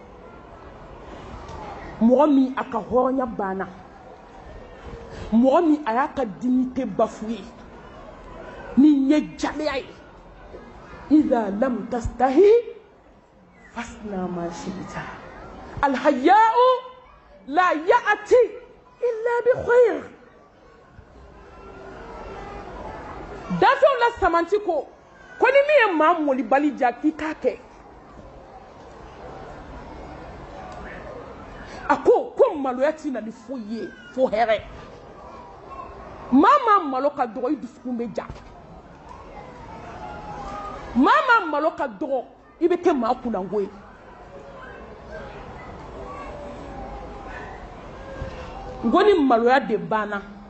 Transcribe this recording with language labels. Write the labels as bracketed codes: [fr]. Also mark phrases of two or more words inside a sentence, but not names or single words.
[bm] mɔgɔ min a ka hɔrɔnya banna mɔgɔ min a y'a ka [fr] dignité bafoué [bm] ni ye jaliya ye [ar] إذا لم تستح فاصنع ما شئت الحياء لا يأتي إلا بخير [bm] dafɛw la samanti ko ni min ye maa molibali ja k'i k'a kɛ a ko maloya ti na ni foyi ye fo hɛrɛ maa malo ka dɔgɔ i dusukun bɛ ja maa malo ka dɔgɔ i bɛ kɛ maa kunango ye n ko ni maloya de banna